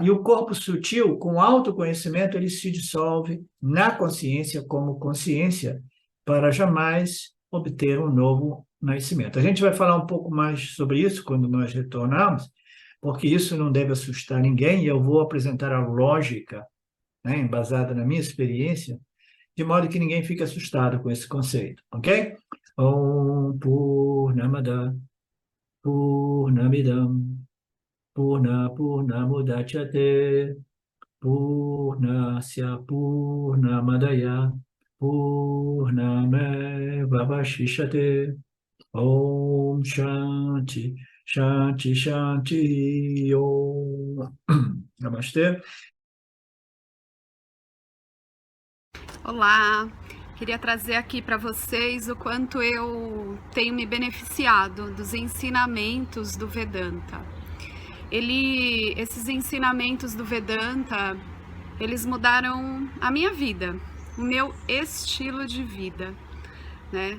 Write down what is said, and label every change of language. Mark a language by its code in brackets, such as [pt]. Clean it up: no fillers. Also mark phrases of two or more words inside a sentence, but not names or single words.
[pt] E o corpo sutil, com autoconhecimento, ele se dissolve na consciência como consciência para jamais obter um novo nascimento. A gente vai falar um pouco mais sobre isso quando nós retornarmos, porque isso não deve assustar ninguém e eu vou apresentar a lógica, né, embasada na minha experiência, de modo que ninguém fique assustado com esse conceito, ok? [sa] ॐ पूर्णमद पूर्णमिदं पूर्णमुदच्यते पूर्णस्य पूर्णमादाय पूर्णमेवावशिष्यते ॐ शान्ति शान्ति शान्ति ॐ. [pt] Namastê. Olá, queria trazer aqui para vocês o quanto eu tenho me beneficiado dos ensinamentos do Vedanta. Esses ensinamentos do Vedanta, eles mudaram a minha vida, o meu estilo de vida, né?